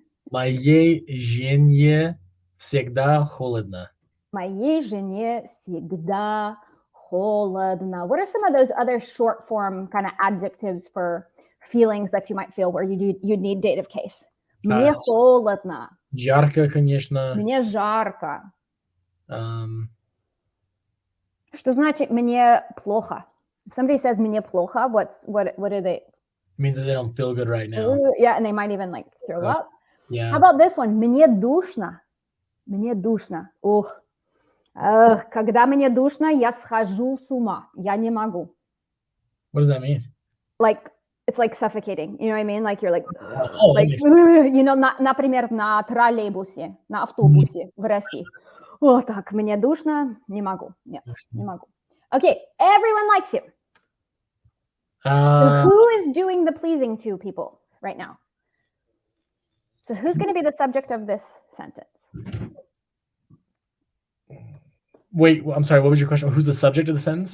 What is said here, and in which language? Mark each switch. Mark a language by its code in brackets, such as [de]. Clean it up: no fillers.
[ru] Моей жене всегда холодно. Моей жене всегда холодно. [en] What are some of those other short form kind of adjectives for feelings that you might feel where you need dative case? [ru] Мне холодно. Жарко, конечно. Мне жарко. Um, Что значит мне плохо? [en] If somebody says [ru] мне плохо, [en] what do they? means that they don't feel good right now. Yeah, and they might even like throw up. Yeah. How about this one? [ru] Мне душно. Мне душно. Ух. Когда мне душно, я схожу с ума. Я не могу. [en] What does that mean? Like, it's like suffocating. You know what I mean? Like you're like, Oh, like that makes sense. you know, [ru] например, на троллейбусе, на автобусе в России. Вот так, мне душно, не могу. Нет, не могу. [en] Okay, everyone likes you. So who is doing the pleasing to people right now? So who's going to be the subject of this sentence? Wait, I'm sorry. What was your question? Who's the subject of the sentence?